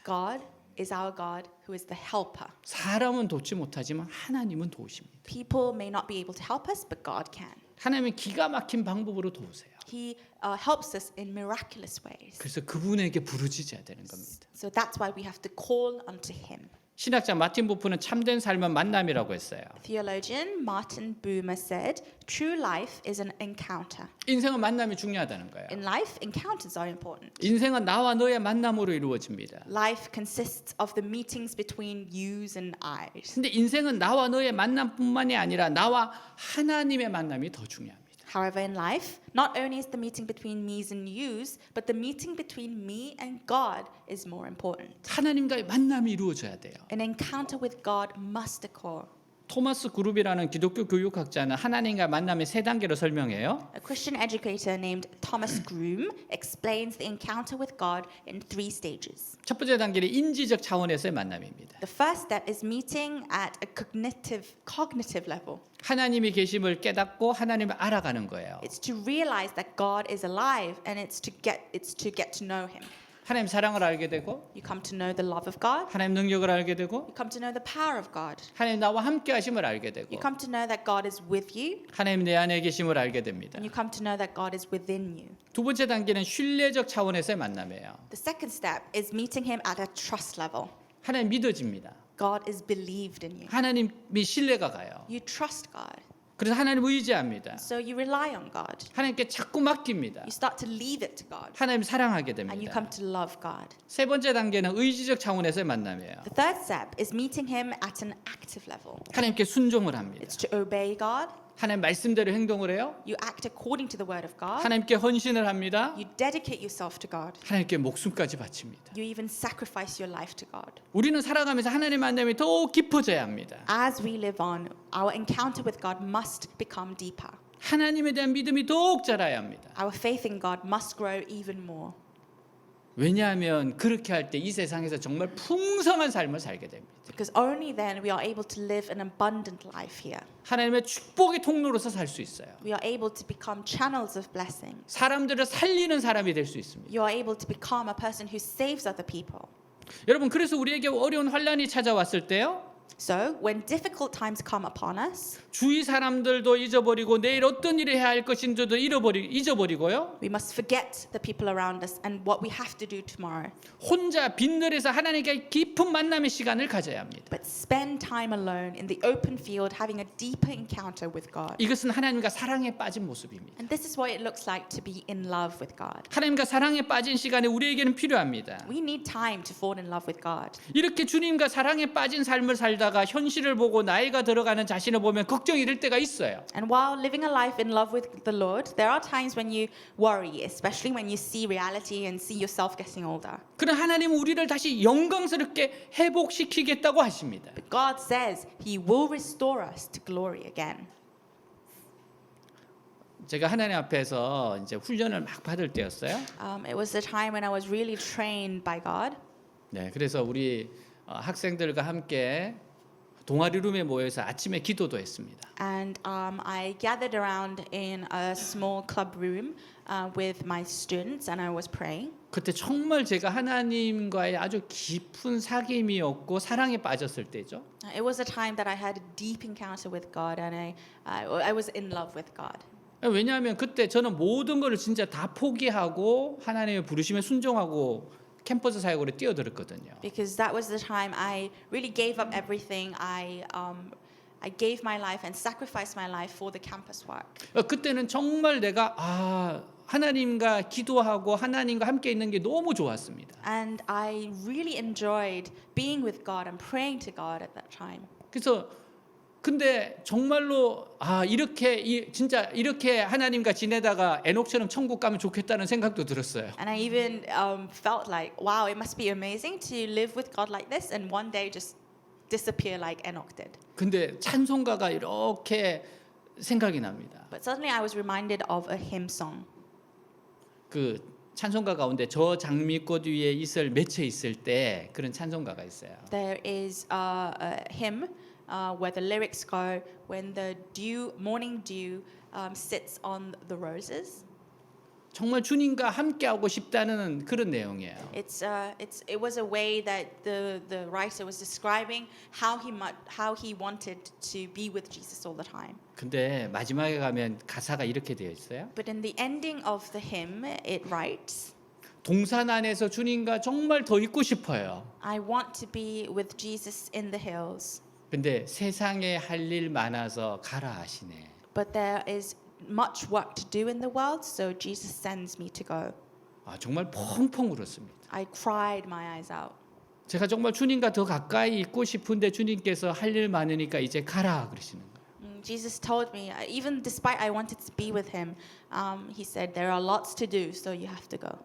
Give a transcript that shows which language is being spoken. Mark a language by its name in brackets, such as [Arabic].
[English] God is our God who is the helper. [Korean] 사람은 돕지 못하지만 하나님은 도우십니다. [English] People may not be able to help us, but God can. [Korean] 하나님은 기가 막힌 방법으로 도우세요. [English] He helps us in miraculous ways. [Korean] 그래서 그분에게 부르짖어야 되는 겁니다. [English] So that's why we have to call unto Him. [Korean] 신학자 마틴 부프는 참된 삶은 만남이라고 했어요. [English] Theologian Martin Buber said, "True life is an encounter." [Korean] 인생은 만남이 중요하다는 거예요. [English] In life, encounters are important. [Korean] 인생은 나와 너의 만남으로 이루어집니다. [English] Life consists of the meetings between yous and I's. [Korean] 근데 인생은 나와 너의 만남뿐만이 아니라 나와 하나님의 만남이 더 중요합니다. [English] However, in life, not only is the meeting between me's and you's, but the meeting between me and God is more important. [Korean] 하나님과의 만남이 이루어져야 돼요. [English] An encounter with God must occur. [Korean] 토마스 그룹이라는 기독교 교육학자는 하나님과 만남의 세 단계로 설명해요. [English] A Christian educator named Thomas Groom explains the encounter with God in 3 stages. [Korean] 첫 번째 단계는 인지적 차원에서의 만남입니다. [English] The first step is meeting at a cognitive level. [Korean] 하나님이 계심을 깨닫고 하나님을 알아가는 거예요. [English] It's to realize that God is alive, and it's to get to know Him. [Korean] 하나님 사랑을 알게 되고 [English] You come to know the love of God. [Korean] 하나님 능력을 알게 되고 [English] You come to know the power of God. [Korean] 하나님 나와 함께 하심을 알게 되고 [English] You come to know that God is with you, [Korean] 하나님 내 안에 계심을 알게 됩니다. [English] and you come to know that God is within you. [Korean] 두 번째 단계는 신뢰적 차원에서의 만남이에요. [English] The second step is meeting Him at a trust level. [Korean] 하나님 믿어집니다. [English] God is believed in you. [Korean] 하나님이 신뢰가 가요. [English] You trust God, [Korean] 그래서 하나님 의지합니다. [English] so you rely on God. [Korean] 하나님께 자꾸 맡깁니다. [English] You start to leave it to God, [Korean] 하나님 사랑하게 [English] and you [Korean] 됩니다. [English] come to love God. [Korean] 세 번째 단계는 의지적 차원에서의 만남이에요. [English] The third step is meeting Him at an active level. [Korean] 하나님께 순종을 합니다. [English] It's to obey God. [Korean] 하나님 말씀대로 행동을 해요. [English] You act according to the word of God. [Korean] 하나님께 헌신을 합니다. [English] You dedicate yourself to God. [Korean] 하나님께 목숨까지 바칩니다. [English] You even sacrifice your life to God. [Korean] 우리는 살아가면서 하나님 만남이 더욱 깊어져야 합니다. [English] As we live on, our encounter with God must become deeper. [Korean] 하나님에 대한 믿음이 더욱 자라야 합니다. [English] Our faith in God must grow even more. [Korean] 왜냐하면 그렇게 할 때 이 세상에서 정말 풍성한 삶을 살게 됩니다. [English] Because only then we are able to live an abundant life here. [Korean] 하나님의 축복의 통로로서 살 수 있어요. [English] We are able to become channels of blessing. [Korean] 사람들을 살리는 사람이 될 수 있습니다. [English] You are able to become a person who saves other people. [Korean] 여러분 그래서 우리에게 어려운 환란이 찾아왔을 때요. [English] So, when difficult times come upon us, [Korean] 주위 사람들도 잊어버리고 내일 어떤 일을 해야 할 것인지도 잊어버리고요. [English] we must forget the people around us and what we have to do tomorrow. [Korean] 혼자 빈들에서 하나님께 깊은 만남의 시간을 가져야 합니다. [English] But spend time alone in the open field having a deeper encounter with God. [Korean] 이것은 하나님과 사랑에 빠진 모습입니다. [English] And this is what it looks like to be in love with God. [Korean] 하나님과 사랑에 빠진 시간이 우리에게는 필요합니다. [English] We need time to fall in love with God. [Korean] 이렇게 주님과 사랑에 빠진 삶을 살다가 현실을 보고 나이가 들어가는 자신을 보면 걱정이 될 때가 있어요. [English] And while living a life in love with the Lord, there are times when you worry, especially when you see reality and see yourself getting older. [Korean] 그러나 하나님은 우리를 다시 영광스럽게 회복시키겠다고 하십니다. [English] But God says He will restore us to glory again. [Korean] 제가 하나님 앞에서 이제 훈련을 막 받을 때였어요. [English] It was the time when I was really trained by God. [Korean] 네, 그래서 우리 학생들과 함께 동아리 룸에 모여서 아침에 기도도 했습니다. [English] And I gathered around in a small club room with my students and I was praying. [Korean] 그때 정말 제가 하나님과의 아주 깊은 사귐이었고 사랑에 빠졌을 때죠. [English] It was a time that I had a deep encounter with God and I was in love with God. [Korean] 왜냐하면 그때 저는 모든 것을 진짜 다 포기하고 하나님의 부르심에 순종하고 캠퍼스 사역으로 뛰어들었거든요. [English] Because that was the time I really gave up everything. I gave my life and sacrificed my life for the campus work. [Korean] 그때는 정말 내가 하나님과 기도하고 하나님과 함께 있는 게 너무 좋았습니다. [English] And I really enjoyed being with God and praying to God at that time. [Korean] 그래서 근데 정말로 진짜 이렇게 하나님과 지내다가 에녹처럼 천국 가면 좋겠다는 생각도 들었어요. [English] And I even felt like, wow, it must be amazing to live with God like this and one day just disappear like Enoch did. [Korean] 근데 찬송가가 이렇게 생각이 납니다. [English] But suddenly I was reminded of a hymn song. [Korean] 그 찬송가 가운데 저 장미꽃 위에 이슬 맺혀 있을 때 그런 찬송가가 있어요. [English] There is a hymn where the lyrics go, when the morning dew sits on the roses. [Korean] 정말 주님과 함께하고 싶다는 그런 내용이에요. [English] It was a way that the writer was describing how he wanted to be with Jesus all the time. [Korean] 근데 마지막에 가면 가사가 이렇게 되어 있어요. [English] But in the ending of the hymn, it writes, [Korean] 동산 안에서 주님과 정말 더 있고 싶어요. [English] I want to be with Jesus in the hills. [Korean] 근데 세상에 할 일 많아서 가라 하시네. [English] But there is much work to do in the world, so Jesus sends me to go. [Korean] 정말 펑펑 울었습니다. [English] I cried my eyes out. [Korean] 제가 정말 주님과 더 가까이 있고 싶은데 주님께서 할 일 많으니까 이제 가라 그러시는 거예요. [English] Jesus told me, even despite I wanted to be with him, he said there are lots to do, so you have to go.